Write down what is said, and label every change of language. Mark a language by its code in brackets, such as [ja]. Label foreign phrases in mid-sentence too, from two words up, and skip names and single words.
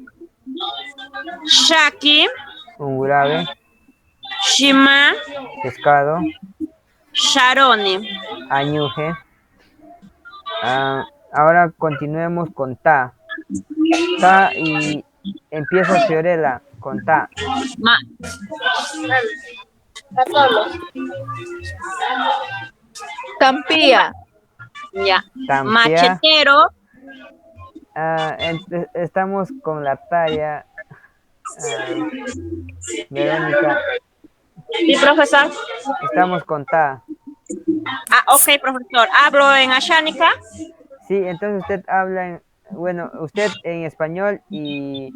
[cni] Shaki, Ungurabe, Shima, [es] pescado, [cni] Sharoni. Añuje. [es] Ahora continuemos con Ta. Ta y empieza Fiorella con Ta. Ma [cni] Tampía, [es] ya. [cni] Tampea. [es] Machetero, Estamos con la talla. Verónica, sí, profesor. estamos con Ta. Ok, profesor. Hablo en Ashánica. Sí, entonces usted habla bueno, usted en español y